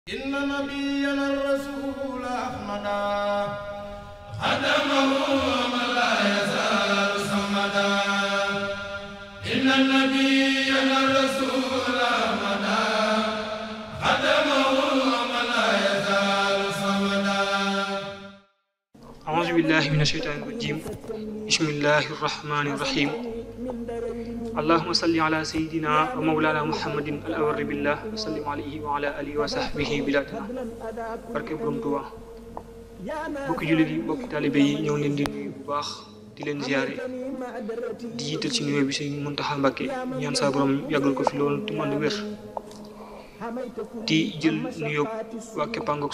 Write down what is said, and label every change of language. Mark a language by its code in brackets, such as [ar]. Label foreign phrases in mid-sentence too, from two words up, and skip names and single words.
[ar] إن نبينا الرسول أحمدا خدمه من لا يزال صمدا إن نبينا الرسول أحمدا خدمه من لا يزال صمدا أعوذ بالله من الشيطان الرجيم بسم الله الرحمن الرحيم اللهم صل على سيدنا ومولانا محمد الأور بالله وسلم عليه وعلى آله وصحبه بلادنا [wo] barke Borom Tuuba bokki jullit yi bokki taalibe yi ñoo leen di nuyu bu baax di leen ziyaare di jiital ci nuyoo bi Sëriñ Muntaxa Mbàkke ñaan saa borom yàggal ko fi loolu te mu ànd wér di jël nuyoo waa Képpangook